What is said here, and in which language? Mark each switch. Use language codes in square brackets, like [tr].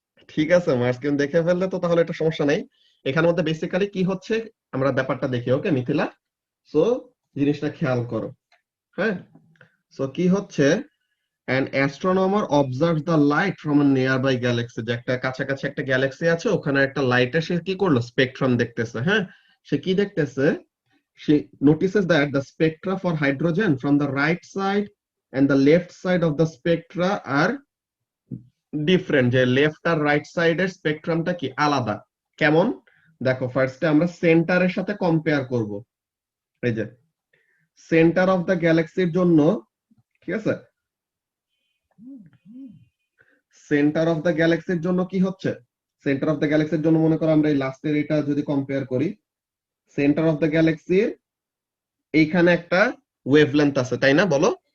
[bn] ঠিক আছে, মার্কস দেখে ফেললে তো তাহলে এটা সমস্যা নাই। এখানের মধ্যে বেসিক্যালি কি হচ্ছে আমরা ব্যাপারটা দেখি। ওকে মিথিলা, সো জিনিসটা খেয়াল করো। হ্যাঁ, সো কি হচ্ছে, [en] an astronomer observes the light from a nearby galaxy, [bn] যে একটা কাছাকাছি একটা গ্যালাক্সি আছে, ওখানে একটা লাইটের সে কি করলো, স্পেকট্রাম দেখতেছে। হ্যাঁ, সে কি দেখতেছে, [en] she notices that the spectra for hydrogen from the right side and the left side of the spectra are different, [bn] যে লেফট আর রাইট সাইডের স্পেকট্রামটা কি আলাদা। কেমন? দেখো, ফার্স্টে আমরা সেন্টারের সাথে কম্পেয়ার করব। এই যে সেন্টার অফ দ্য গ্যালাক্সির জন্য, ঠিক আছে, সেন্টার অফ দ্য গ্যালাক্সির জন্য কি হচ্ছে, সেন্টার অফ দ্য গ্যালাক্সির জন্য মনে করো আমরা এই লাস্টের এটা যদি কম্পেয়ার করি, সেন্টার অফ দ্য গ্যালাক্সির এইখানে একটা ওয়েভলেন্থ আছে, তাই না? বলো,